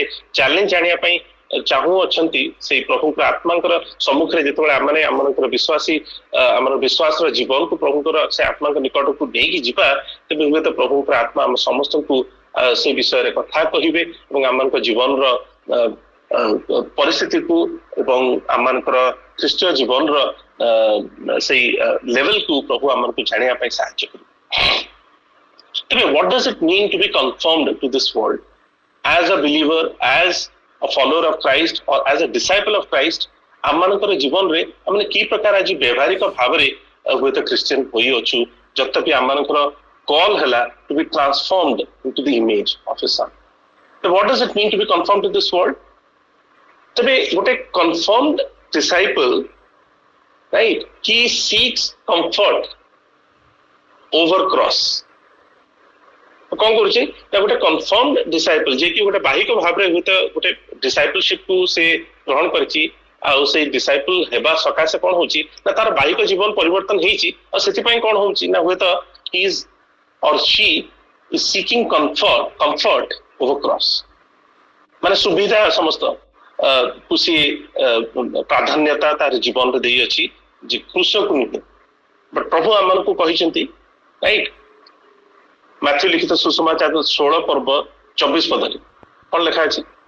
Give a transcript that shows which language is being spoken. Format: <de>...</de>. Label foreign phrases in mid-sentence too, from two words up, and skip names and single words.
<or>ଚ୍ୟାଲେଞ୍ଜ ଆଣିବା ପାଇଁ ଚାହୁଁଅଛନ୍ତି, ସେଇ ପ୍ରଭୁଙ୍କର ଆତ୍ମାଙ୍କର ସମ୍ମୁଖରେ ଯେତେବେଳେ ଆମେ ଆମମାନଙ୍କର ବିଶ୍ୱାସୀ ଆମର ବିଶ୍ୱାସର ଜୀବନକୁ ପ୍ରଭୁଙ୍କର ସେ ଆତ୍ମାଙ୍କ ନିକଟକୁ ନେଇକି ଯିବା, ତେବେ ହୁଏତ ପ୍ରଭୁଙ୍କର ଆତ୍ମା ଆମ ସମସ୍ତଙ୍କୁ ସେ ବିଷୟରେ କଥା କହିବେ ଏବଂ ଆମମାନଙ୍କ ଜୀବନର ପରିସ୍ଥିତିକୁ ଏବଂ ଆମମାନଙ୍କର ଖ୍ରୀଷ୍ଟୀୟ ଜୀବନର ସେଇ ଲେଭେଲକୁ ପ୍ରଭୁ ଆମମାନଙ୍କୁ ଜାଣିବା ପାଇଁ ସାହାଯ୍ୟ କରିବେ।</or> <en>ତେବେ what does it mean to be conformed to this world? As a believer, as a follower of Christ or as a disciple of Christ,</en> <or>ଆମମାନଙ୍କର ଜୀବନରେ ଆମେ କି ପ୍ରକାର ଆଜି ବ୍ୟବହାରିକ ଭାବରେ ହୁଏତ ଖ୍ରୀଷ୍ଟିଆନ ହୋଇଅଛୁ, ଯଦ୍ୟପି ଆମମାନଙ୍କର କଲ୍ ହେଲା</or> <en>to be transformed into the image of his son. So what does it mean to be conformed to this world?</en> <or>ତେବେ ଗୋଟେ</or> <en>confirmed disciple, right, he seeks comfort over cross.</en> <or>କଣ କରୁଛି ନା ଗୋଟେ</or> <en>confirm disciple,</en> <or>ଯେ କି ଗୋଟେ ବାହିକ ଭାବରେ ହୁଏତ ଗୋଟେ ଡିସାଇପଲସିପ କୁ ସେ ଗ୍ରହଣ କରିଛି, ଆଉ ସେଇ ଡିସାଇପଲ ହେବା ସକାଶେ କଣ ହଉଛି ନା ତାର ବାହିକ ଜୀବନ ପରିବର୍ତ୍ତନ ହେଇଛି, ଆଉ ସେଥିପାଇଁ କଣ ହଉଛି ନା ହୁଏତ</or> <en>he is or she is seeking comfort over cross,</en> <or>ମାନେ ସୁବିଧା ସମସ୍ତ କୁ ସିଏ ପ୍ରାଧାନ୍ୟତା ତାର ଜୀବନରେ ଦେଇଅଛି, ଯେ କୃଷକୁ ନୁହେଁ। ବଟ ପ୍ରଭୁ ଆମମାନଙ୍କୁ କହିଛନ୍ତି, ରାଇଟ, ମାଥ୍ୟୁ ଲିଖିତ ସୁସମାଚାର 16 ପର୍ବ 24 ପଦରେ କଣ ଲେଖା ଅଛି?</or>